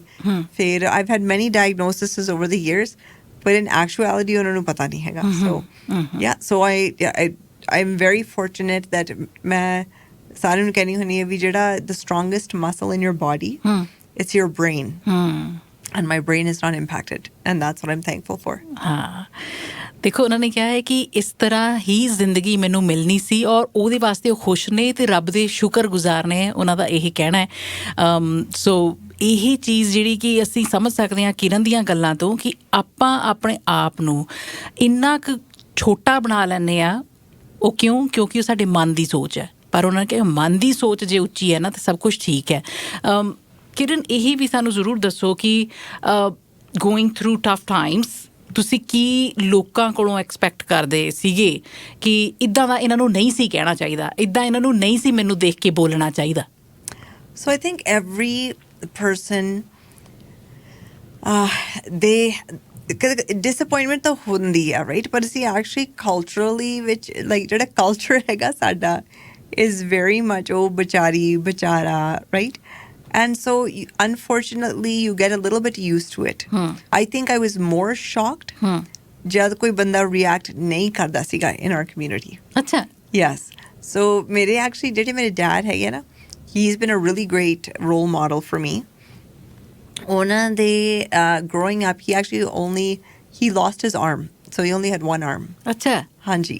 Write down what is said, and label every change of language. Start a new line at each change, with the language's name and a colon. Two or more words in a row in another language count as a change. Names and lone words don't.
English: ਫਿਰ I've had many diagnoses over the years, but in actuality
Punjabi: ਉਹਨਾਂ ਨੂੰ ਪਤਾ ਨਹੀਂ ਹੈਗਾ.
English: So I'm very fortunate that
Punjabi: ਮੈਂ ਸਾਰਿਆਂ ਨੂੰ ਕਹਿੰਦੀ ਹੁੰਦੀ ਹਾਂ ਵੀ ਜਿਹੜਾ
English: the strongest muscle in your body, it's your brain. And my brain is not impacted, and that's what I'm thankful for.
Punjabi: ਹਾਂ ਦੇਖੋ ਉਹਨਾਂ ਨੇ ਕਿਹਾ ਹੈ ਕਿ ਇਸ ਤਰ੍ਹਾਂ ਹੀ ਜ਼ਿੰਦਗੀ ਮੈਨੂੰ ਮਿਲਣੀ ਸੀ ਔਰ ਉਹਦੇ ਵਾਸਤੇ ਉਹ ਖੁਸ਼ ਨੇ ਤੇ ਰੱਬ ਦੇ ਸ਼ੁਕਰਗੁਜ਼ਾਰ ਨੇ, ਉਹਨਾਂ ਦਾ ਇਹ ਕਹਿਣਾ ਹੈ. ਸੋ ਇਹ ਚੀਜ਼ ਜਿਹੜੀ ਕਿ ਅਸੀਂ ਸਮਝ ਸਕਦੇ ਹਾਂ ਕਿਰਨ ਦੀਆਂ ਗੱਲਾਂ ਤੋਂ ਕਿ ਆਪਾਂ ਆਪਣੇ ਆਪ ਨੂੰ ਇੰਨਾ ਕੁ ਛੋਟਾ ਬਣਾ ਲੈਂਦੇ ਆ. ਉਹ ਕਿਉਂਕਿ ਉਹ ਸਾਡੇ ਮਨ ਦੀ ਸੋਚ ਹੈ. ਪਰ ਉਹਨਾਂ ਨੇ ਕਿਹਾ ਮਨ ਦੀ ਸੋਚ ਜੇ ਉੱਚੀ ਹੈ ਨਾ ਤਾਂ ਸਭ ਕੁਛ ਠੀਕ ਹੈ. ਕਿਰਨ ਇਹ ਵੀ ਸਾਨੂੰ ਜ਼ਰੂਰ ਦੱਸੋ ਕਿ
English: going through tough times
Punjabi: ਤੁਸੀਂ ਕੀ ਲੋਕਾਂ ਕੋਲੋਂ ਐਕਸਪੈਕਟ ਕਰਦੇ ਸੀਗੇ ਕਿ ਇੱਦਾਂ ਦਾ ਇਹਨਾਂ ਨੂੰ ਨਹੀਂ ਸੀ ਕਹਿਣਾ ਚਾਹੀਦਾ, ਇੱਦਾਂ ਇਹਨਾਂ ਨੂੰ ਨਹੀਂ ਸੀ ਮੈਨੂੰ ਦੇਖ ਕੇ ਬੋਲਣਾ ਚਾਹੀਦਾ?
English: So I think every person, disappointment
Punjabi: ਤਾਂ ਹੁੰਦੀ ਆ,
English: right? But see, actually culturally which like
Punjabi: ਜਿਹੜਾ culture ਹੈਗਾ ਸਾਡਾ
English: is very much oh
Punjabi: ਬਚਾਰੀ ਬਚਾਰਾ,
English: right? And so unfortunately you get a little bit used to it. I think I was more shocked
Punjabi: ਜਦ ਕੋਈ ਬੰਦਾ react ਨਹੀਂ ਕਰਦਾ ਸੀਗਾ
English: in our community.
Punjabi: Acha.
English: Yes. So
Punjabi: ਮੇਰੇ dad ਹੈ ਨਾ,
English: he's been a really great role model for me. Growing up, he lost his arm, so he only had one arm.
Punjabi: Acha. Hanji.